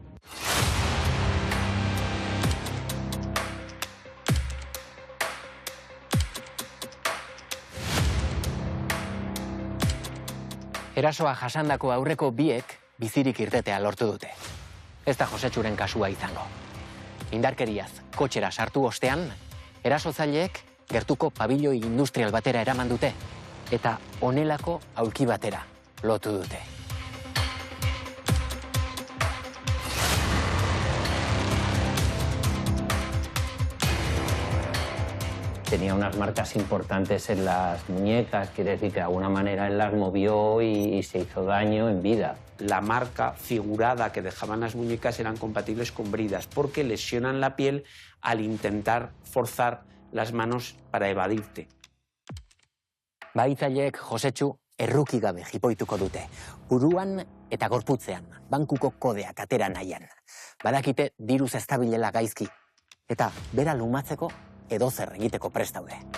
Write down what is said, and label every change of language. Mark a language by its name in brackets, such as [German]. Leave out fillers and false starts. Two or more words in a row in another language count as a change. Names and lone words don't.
[Basque] Erasoa jasandako aurreko biek bizirik irtetea lortu dute. Ez da Josetxuren kasua izango. Indarkeriaz kotxera sartu ostean, erasotzaileek gertuko pabilloi industrial batera eraman dute, eta honelako aulki batera lotu dute. [Spanish] Tenía unas marcas importantes en las muñecas, quiere decir que de alguna manera él las movió y se hizo daño en vida. La marca figurada que dejaban las muñecas eran compatibles con bridas porque lesionan la piel al intentar forzar las manos para evadirte. [Basque] Bahitzaileek Josetxu erruki gabe jipoituko dute, buruan eta gorputzean, bankuko kodeak atera nahian. Badakite diruz ez dabilela gaizki, eta bera lumatzeko edozer egiteko prest daude.